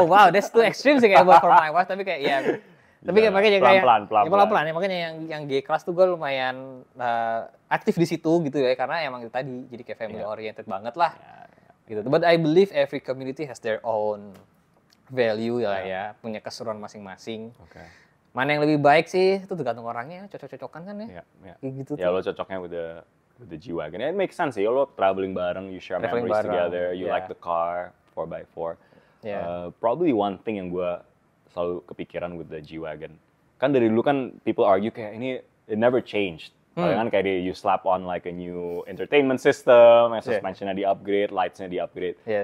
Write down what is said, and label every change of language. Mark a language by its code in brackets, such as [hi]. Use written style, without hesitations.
[en] Oh wow, that's too extreme sih kayak for my wife, tapi kayak tapi makanya kayak pelan-pelan. [id] Makanya yang G-Class tuh gue lumayan aktif di situ gitu ya, karena emang itu tadi jadi kayak family oriented banget lah. Gitu. [en] But I believe every community has their own value ya, punya keseruan masing-masing. [id] Mana yang lebih baik sih itu tergantung orangnya, cocok-cocokan kan ya. Gitu. [en] Ya lo cocoknya with the G-Wagon. It makes sense sih. Lo traveling bareng, you share memories together, you like the car, 4x4. Probably one thing yang gue selalu kepikiran with the G-Wagon. Kan dari dulu kan people argue kayak ini it never changed. Kan kayak you slap on like a new entertainment system, suspensionnya di-upgrade, lightsnya di-upgrade.